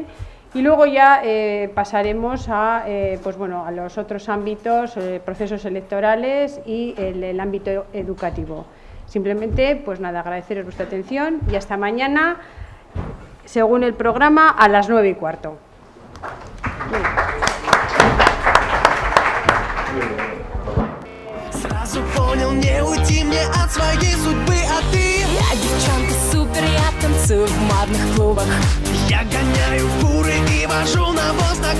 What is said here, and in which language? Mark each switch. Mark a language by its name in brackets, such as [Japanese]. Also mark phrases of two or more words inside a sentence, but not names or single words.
[Spanish] Y luego ya pasaremos a, pues bueno, a los otros ámbitos, procesos electorales y el ámbito educativo. Simplemente, pues nada, agradeceros vuestra atención y hasta mañana, según el programa, a las 9:15. [Russian] Сразу понял, не уйти мне от своей судьбы, а ты? Я девчонка супер, я танцую в модных клубах. Я гоняю фуры и вожу навоз на